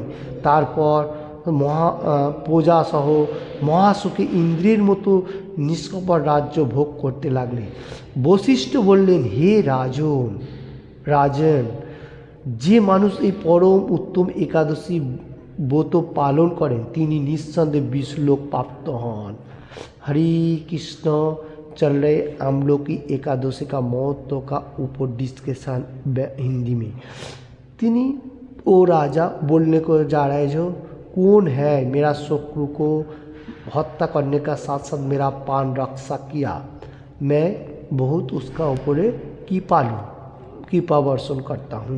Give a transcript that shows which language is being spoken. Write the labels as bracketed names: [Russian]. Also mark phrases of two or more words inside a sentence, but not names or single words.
[Bangla] তারপর প্রজা সহ মহাসুখে ইন্দ্রের মতো নিষ্কপট রাজ্য ভোগ করতে লাগলেন। বশিষ্ঠ বললেন, হে রাজন, যে মানুষ এই পরম উত্তম একাদশী ব্রত পালন করেন তিনি নিঃসন্দেহে বিষ্ণুলোক প্রাপ্ত হন। [Hindi] हरे कृष्ण चल रहे আমলকি एकादशी का महत्व का ऊपर डिस्कशन हिंदी में। तिनी वो राजा बोलने को जा रहे जो कौन है मेरा शत्रु को हत्या करने का साथ साथ मेरा प्राण रक्षा किया, मैं बहुत उसका ऊपर कृपा वर्षण करता हूँ।